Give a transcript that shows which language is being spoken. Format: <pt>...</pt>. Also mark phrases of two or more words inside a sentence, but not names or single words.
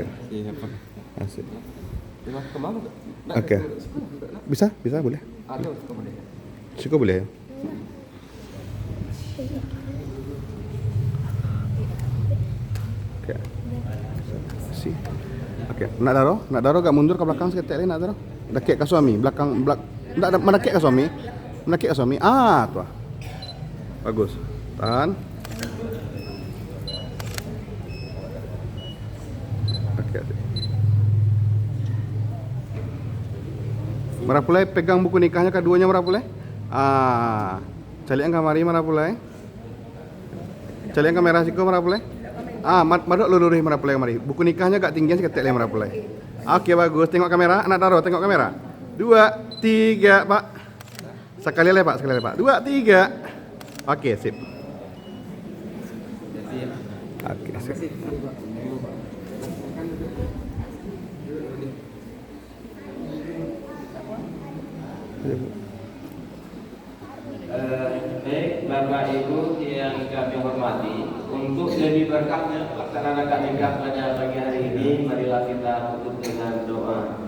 <id>Asik. Oke. Bisa boleh. Risiko boleh ya. Oke.</id> <min>Oke, nak daro gak mundur ke belakang seketek nak daro. Dekek ke suami, belakang ndak menekek ke suami. Menekek ke suami. Tuh. Bagus. Tahan.</min> <id>Oke.</id> <min>Marapulai pegang buku nikahnya keduanya Marapulai. Calian kamari Marapulai. Calian kamera siko Marapulai. Madok luluruh Marapulai mari. Buku nikahnya gak tinggian seketek le Marapulai.</min> <id>Oke, bagus.</id> <min>Tengok kamera, anak daro tengok kamera.</min> <id>2, 3, Pak. Sekali lagi Pak. 2, 3. Oke, sip. Oke, sip. Baik, Bapak Ibu yang kami hormati, untuk lebih berkahnya pelaksanaan akad nikah pada pagi hari ini, marilah kita tutup dengan doa.</id>